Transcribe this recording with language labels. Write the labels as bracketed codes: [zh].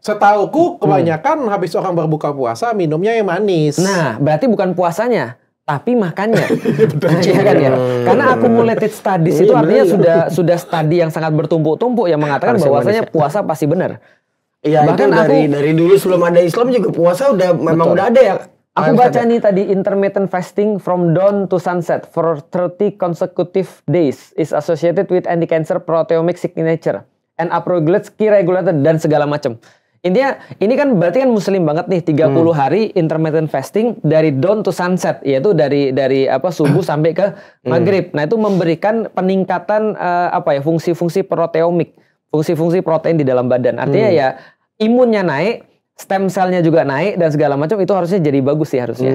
[id] Setauku kebanyakan habis orang berbuka puasa minumnya yang manis. Nah, berarti bukan puasanya, tapi makannya. Iya kan ya? Karena accumulated studies itu artinya sudah studi yang sangat bertumpuk-tumpuk yang mengatakan bahwasanya puasa pasti benar. Iya, bahkan dari dulu sebelum ada Islam juga puasa memang udah ada ya. Aku baca nih tadi, [en] intermittent fasting from dawn to sunset for 30 consecutive days is associated with anti-cancer proteomic signature and upregulates key regulator [id] dan segala macam. Intinya ini kan berarti kan muslim banget nih, 30 hari intermittent fasting dari [en] dawn to sunset, [id] yaitu dari subuh sampai ke maghrib. Nah, itu memberikan peningkatan fungsi-fungsi proteomik. Fungsi-fungsi protein di dalam badan. Artinya ya imunnya naik, stem cell-nya juga naik dan segala macam, itu harusnya jadi bagus sih harusnya.